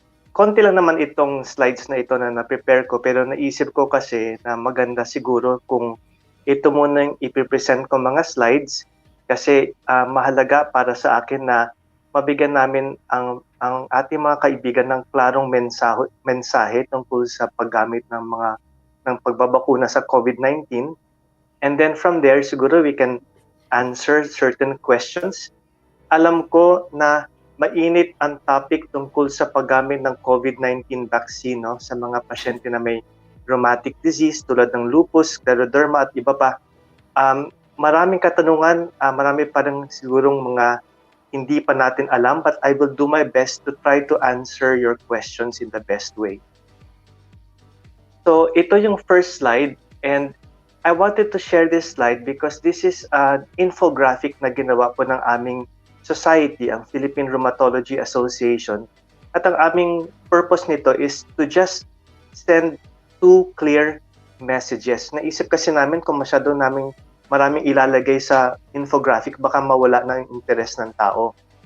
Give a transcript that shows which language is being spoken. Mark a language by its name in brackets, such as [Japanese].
[Filipino] Konti lang naman itong slides na ito na na-prepare ko pero naisip ko kasi na maganda siguro kung ito muna yung ipipresent ko mga slides kasi mahalaga para sa akin na mabigyan namin ang ating mga kaibigan ng klarong mensahe tungkol sa paggamit ng pagbabakuna sa COVID-19. [English] And then from there, siguro we can answer certain questions. [Filipino] Alam ko na mainit ang topic tungkol sa paggamit ng COVID-19 vaccine sa mga pasyente na may rheumatic disease tulad ng lupus, scleroderma at iba pa. Maraming katanungan, marami pa rin sigurong mga hindi pa natin alam, [English] but I will do my best to try to answer your questions in the best way. [Filipino] So ito yung [English] first slide and I wanted to share this slide because this is an infographic [Filipino] na ginawa po ng aming [English] society, ang Philippine Rheumatology Association. [Filipino] At ang aming [English] purpose nito is to just send two clear messages. [Filipino] Naisip kasi namin kung maraming ilalagay sa infographic, baka mawala ng interest ng tao.